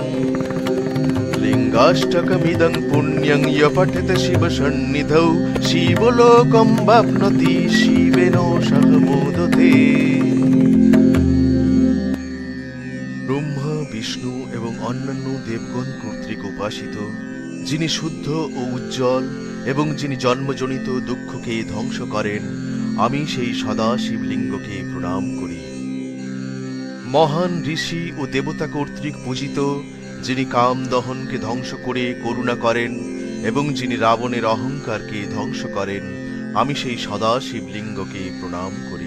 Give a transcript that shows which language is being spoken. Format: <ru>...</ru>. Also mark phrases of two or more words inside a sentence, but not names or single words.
<sa>लिंगाष्टकमिदं पुण्यं य पठेत शिव सन्निधौ शिवलोकं वाप्नोति शिवेन सह मोदते।</sa> <bn>ব্রহ্মা বিষ্ণু এবং অন্যান্য দেবগণ কর্তৃক উপাসিত যিনি শুদ্ধ ও উজ্জ্বল এবং যিনি জন্মজনিত দুঃখকে ধ্বংস করেন, আমি সেই সদা শিবলিঙ্গকে প্রণাম করি। মহান ঋষি ও দেবতা কর্তৃক পূজিত যিনি কাম দহনকে ধ্বংস করে করুণা করেন এবং যিনি রাবণের অহংকারকে ধ্বংস করেন, আমি সেই সদা শিবলিঙ্গকে প্রণাম করি।</bn>